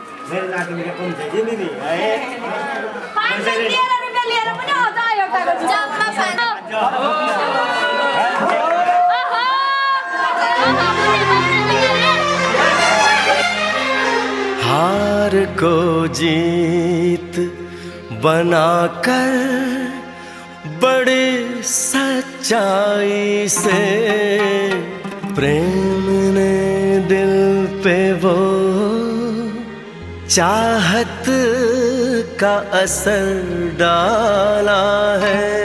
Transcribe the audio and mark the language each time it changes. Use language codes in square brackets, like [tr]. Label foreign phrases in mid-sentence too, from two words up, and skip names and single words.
[ne] मेरो नातिनीले कुन चाहिँ कि दिदी है 500 रुपियाँ लिएर पनि अझ एउटाको जम्मा [hi] हार को जीत बनाकर बड़े सच्चाई से प्रेम ने दिल पे वो चाहत का असर डाला है।